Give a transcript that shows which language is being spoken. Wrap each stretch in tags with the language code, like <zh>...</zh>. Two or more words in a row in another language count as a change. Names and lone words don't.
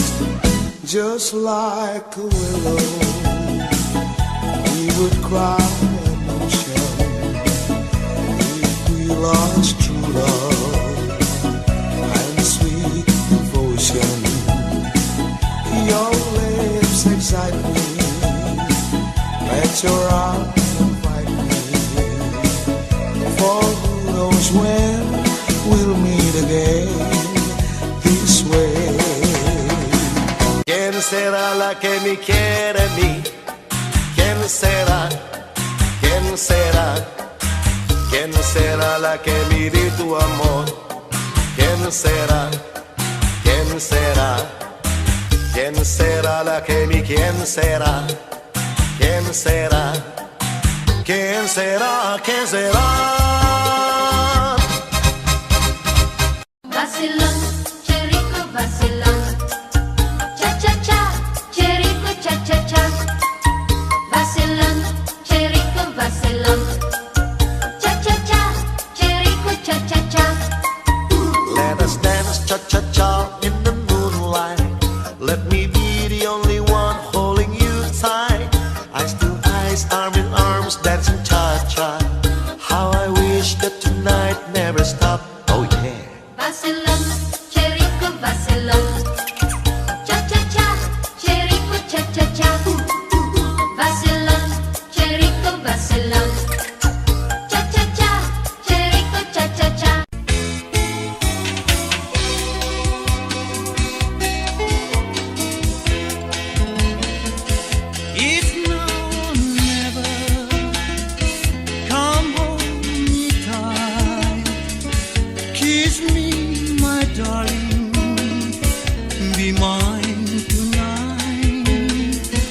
<en>Just like a willow, we would cry an ocean if we lost true love and sweet devotion. Your lips excite me, let your arms invite me, for who knows when we'll meet again this way.</en> <es>¿Quién será la que me quiere a mí? ¿Quién será? ¿Quién será? ¿Quién será la que me dé tu amor? ¿Quién será? ¿Quién será? ¿Quién será la que me quién será? ¿Quién será? ¿Quién será? ¿Quién será? Vacilón, cherico, vacilón. Cha cha cha, cherico, cha cha cha. Vacilón, cherico, vacilón. Cha cha cha, cherico, cha cha cha.</es> <en>Let us dance cha-cha-cha in the moonlight. Let me be the only one holding you tight. Eyes to eyes, arm in arms, dancing cha-cha. How I wish that tonight never stop. Oh yeah.</en> <es>Vacilón, cherico, vacilón. Cha cha cha, cherico, cha cha cha. Vacilón, cherico, vacilón. Cha cha cha, cherico, cha cha cha.</es> <en>It's now or never. Come hold me tight, kiss me, my darling, be mine tonight.</en>